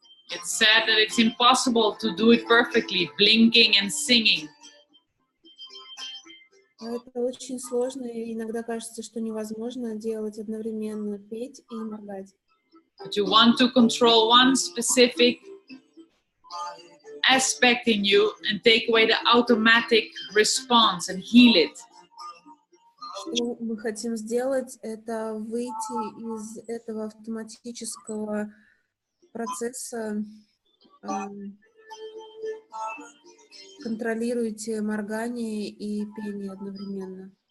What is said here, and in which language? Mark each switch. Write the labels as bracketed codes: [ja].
[en] It's said that it's impossible to do it perfectly, blinking and singing. [ru] Поэтому Это очень сложно, и иногда кажется, что невозможно делать одновременно, петь и моргать. [en] But you want to control one specific aspect in you and take away the automatic response and heal it. [ru] Что мы хотим сделать, это выйти из этого автоматического процесса. Контролируйте моргание и пение одновременно.